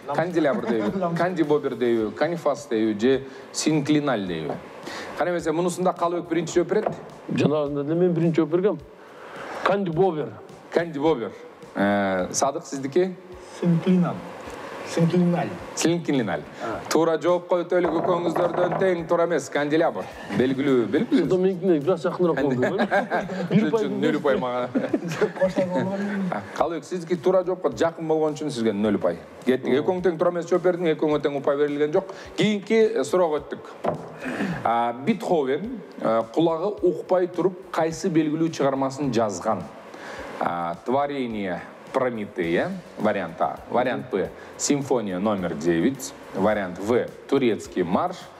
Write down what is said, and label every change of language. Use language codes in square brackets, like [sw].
[ky] Канделябр дейби, кандибобер дейби, канифас дейби же синклиналь дейби. Кана эмесе мунусунда Калыбек биринчи жооп берет? Жанагында деле мен биринчи жооп бергем. Кандибобер. Кандибобер. Садык сиздики? Синклиналь. Синклиналь. Туура жооп коюп эле көкөңүздөрдөн тең туура эмес, канделябр. Белгилүү. Ошондо меникине бир аз жакыныраак болду. 0 ұпай мага. Калыбек, сиздики туура жоопко жакын болгон үчүн сизге 0 ұпай. Кеттик. Экөөң тең туура эмес жооп бердиң, экөөңө тең ұпай берилген жок. Кийинки суроого өттүк. Бетховен кулагы укпай туруп кайсы белгилүү чыгармасын жазган? [ru] Творение Прометея, вариант А. Вариант Б – симфония номер 9. Вариант В – турецкий марш.